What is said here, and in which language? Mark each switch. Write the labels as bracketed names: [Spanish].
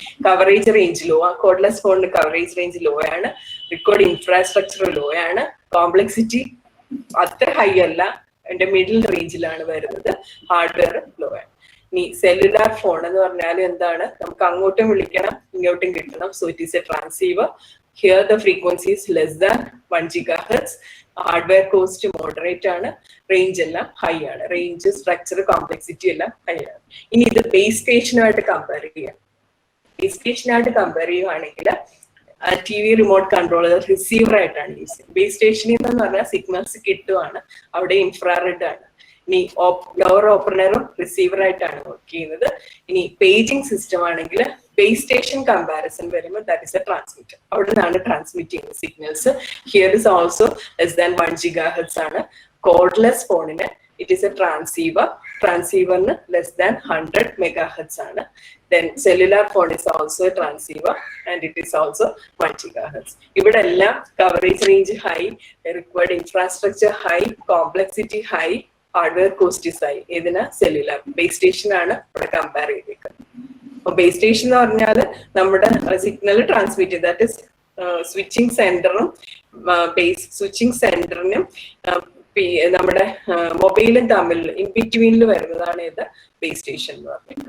[Malayalam] Coverage range low ആണ്. Cordless ഫോണിന്റെ coverage range low ആണ്. റിക്കോർഡ് ഇൻഫ്രാസ്ട്രക്ചർ ലോ ആണ്. കോംപ്ലക്സിറ്റി അത്ര ഹൈ അല്ല, അതിന്റെ മിഡിൽ റേഞ്ചിലാണ് വരുന്നത്. ഹാർഡ്വെയർ ലോ ആണ്. ഇനി സെല്ലുലാർ ഫോൺ എന്ന് പറഞ്ഞാൽ എന്താണ്? നമുക്ക് അങ്ങോട്ടും വിളിക്കണം, ഇങ്ങോട്ടും കിട്ടണം. [English] So it is a transceiver. Here the frequency is less than 1 GHz. [Malayalam] Hardware cost moderate ആണ്. റേഞ്ച് എല്ലാം ഹൈ ആണ്. റേഞ്ച്, സ്ട്രക്ചർ, കോംപ്ലക്സിറ്റി എല്ലാം ഹൈ ആണ്. ഇനി ഇത് ബേസ് സ്റ്റേഷനുമായിട്ട് കമ്പയർ ചെയ്യാം. ബേസ് സ്റ്റേഷനായിട്ട് കമ്പയർ ചെയ്യുവാണെങ്കിൽ TV റിമോട്ട് കൺട്രോളർ റിസീവർ ആയിട്ടാണ് യൂസ് ചെയ്യുന്നത്. ബേസ് സ്റ്റേഷനിൽ എന്ന് പറഞ്ഞാൽ സിഗ്നൽസ് കിട്ടുവാണ്, അവിടെ ഇൻഫ്രാറെഡ് ആണ്. ഇനി ലോവർ ഓപ്പറേറ്ററും റിസീവർ ആയിട്ടാണ് വർക്ക് ചെയ്യുന്നത്. ഇനി പേജിംഗ് സിസ്റ്റം ആണെങ്കിൽ ബേസ് സ്റ്റേഷൻ കമ്പാരിസൺ വരുമ്പോൾ [English] That is a transmitter. [Malayalam] അവിടെ നിന്നാണ് ട്രാൻസ്മിറ്റ് ചെയ്യുന്നത് signals. [English] here is also less than 1 GHz [Malayalam] ആണ്. കോർഡ്ലെസ് ഫോണിന് [English] It is a transceiver. [Malayalam] ട്രാൻസീവറിന് [English] less than 100 MHz [Malayalam] ആണ്. [English] Then cellular phone is also a transceiver and it is also 1 GHz. [Malayalam] ഇവിടെ എല്ലാം coverage range high, required infrastructure high, complexity high, hardware cost high. ഇതിന് cellular base station ആണ് ഇവിടെ compare ചെയ്തേക്കുന്നത്. അപ്പൊ base station എന്ന് പറഞ്ഞാൽ നമ്മുടെ സിഗ്നൽ ട്രാൻസ്മിറ്റ് ചെയ്ത്, ദാറ്റ് ഇസ് സ്വിച്ചിങ് സെന്ററും ബേസ് സ്വിച്ചിങ് സെന്ററിനും നമ്മുടെ മൊബൈലും തമ്മിൽ ഇൻ ബിറ്റ്വീനിൽ വരുന്നതാണ് ഇത് ബേസ് സ്റ്റേഷൻ എന്ന് പറയുന്നത്.